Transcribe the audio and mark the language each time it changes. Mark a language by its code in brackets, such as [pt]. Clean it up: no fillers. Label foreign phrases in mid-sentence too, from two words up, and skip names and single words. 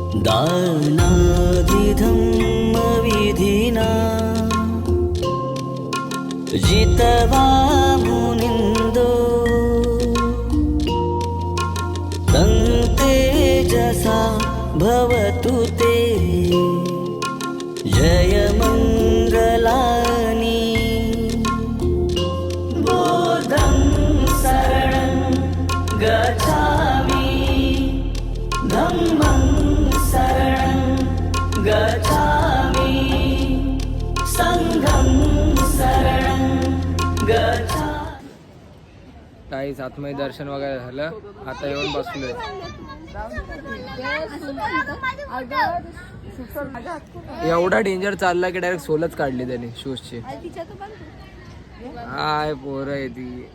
[pi] दानादिधम्मविधिना जितवा मुनिन्दो तं तेजसा भवतु ते जयमङ्गलानि बोधं शरणं गच्छामि धम्मं शरणं गच्छामि संघं शरणं गच्छामि. [mr] काही आतमध्ये दर्शन वगैरे झालं, आता येऊन बसलोय. एवढा डेंजर चालला की डायरेक्ट सोलच काढली त्याने शूजची. हाय पोरं आहे ती.